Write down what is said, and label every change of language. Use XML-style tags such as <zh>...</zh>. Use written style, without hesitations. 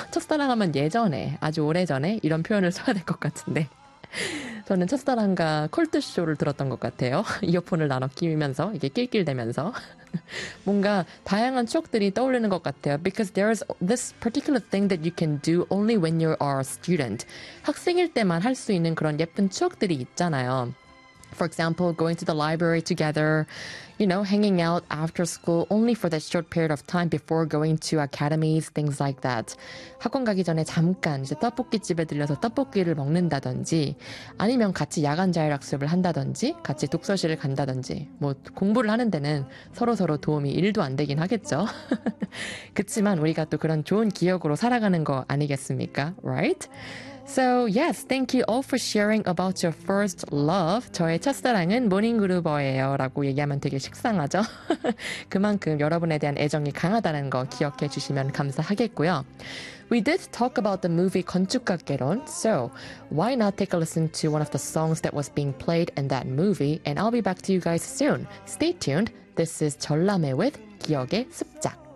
<ko>첫사랑 하면 예전에, 아주 오래전에 이런 표현을 써야 될것 같은데. 저는 첫사랑과 콜드쇼를 들었던 것 같아요. 이어폰을 나눠 끼면서, 이게 낄낄대면서. 뭔가 다양한 추억들이 떠오르는 것 같아요.</ko> <en>Because there's this particular thing that you can do only when you are a student.</en> <ko>학생일 때만 할수 있는 그런 예쁜 추억들이 있잖아요.</ko> <en>For example, going to the library together, you know, hanging out after school only for that short period of time before going to academies, things like that.</en> <ko>학원 가기 전에 잠깐 이제 떡볶이 집에 들려서 떡볶이를 먹는다든지, 아니면 같이 야간 자율학습을 한다든지, 같이 독서실을 간다든지, 뭐 공부를 하는 데는 서로서로 도움이 1도 안 되긴 하겠죠. 그치만 우리가 또 그런 좋은 기억으로 살아가는 거 아니겠습니까?</ko> <en>Right? So, yes, thank you all for sharing about your first love.</en> <ko>저의 첫사랑은 모닝그루버예요. 라고 얘기하면 되게 식상하죠? 그만큼 여러분에 대한 애정이 강하다는 거 기억해 주시면 감사하겠고요.</ko> <en>We did talk about the movie 건축가개론. So, why not take a listen to one of the songs that was being played in that movie? And I'll be back to you guys soon. Stay tuned. This is 전람회 with 기억의 습작.</en>